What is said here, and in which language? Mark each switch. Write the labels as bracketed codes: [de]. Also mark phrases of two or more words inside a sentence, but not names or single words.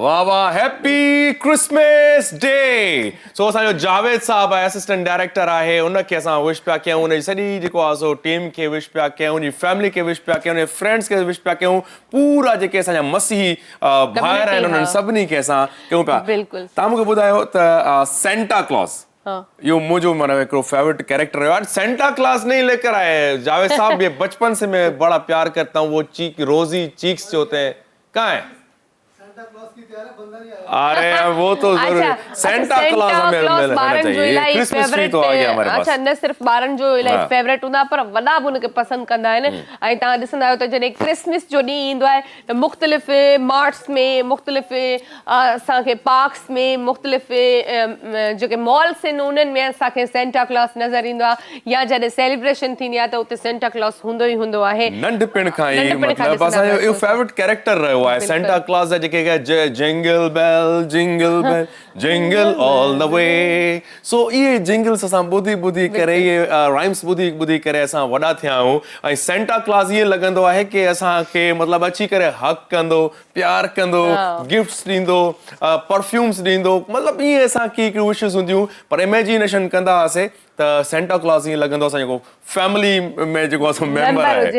[sd] वाह वाह [en] happy Christmas day [sd] सो असांजो जावेद साहब आहे [en] assistant director [sd] आहे उनखे असां विश पिया कयूं उनजी सॼी जेको आहे सो टीम खे विश पिया कयूं उनजी फैमिली खे विश पिया कयूं उनजे फ्रेंड्स खे विश पिया कयूं पूरा जेके असांजा मसीही भाइर आहिनि उन्हनि सभिनी खे असां कयूं पिया तव्हां मूंखे ॿुधायो त [hi] सेंटा क्लॉस यो मुझे माना एक [en] favourite character [hi] है यार सेंटा क्लॉस नहीं लेकर आए जावेद साहब ये बचपन से मैं बड़ा प्यार करता हूँ वो [en] cheek rosy cheeks [hi] जो होते हैं कहाँ है अरे वो तो सेंटा क्लॉस हमें मिलना चाहिए [en] Christmas tree [hi] तो आ गया हमारे पास [sd] अच्छा न सिर्फ ॿारनि जो इलाही फेवरेट हूंदा पर वॾा बि उनखे पसंदि कंदा आहिनि ऐं तव्हां ॾिसंदा आहियो त जॾहिं क्रिसमस जो ॾींहुं ईंदो आहे त मुख़्तलिफ़ मार्ट्स में मुख़्तलिफ़ असांखे पार्क्स में मुख़्तलिफ़ जेके मॉल्स आहिनि उन्हनि में असांखे सेंटा क्लॉस नज़र ईंदो आहे या जॾहिं सेलिब्रेशन थींदी आहे त उते सेंटा क्लॉस हूंदो ई हूंदो आहे नंढपिण खां ई मतिलबु असांजो इहो [en] favourite character [sd] रहियो आहे सेंटा क्लॉस जा जेके [en] jingle bell jingle all the [sd] वे सो इहे जिंगल्स असां ॿुधी करे इहे राइम्स ॿुधी करे असां वॾा थिया आहियूं ऐं सेंटा क्लॉस ईअं लॻंदो आहे कि असांखे मतिलबु अची करे हक कंदो प्यार कंदो गिफ्ट्स ॾींदो परफ्यूम्स ॾींदो मतिलबु ईअं असांखे हिकिड़ियूं विशिस हूंदियूं पर इमेजिनेशन कंदा हुआसीं त सेंटा क्लॉज ईअं लॻंदो असां जेको फैमिली में जेको असां मेंबर आहे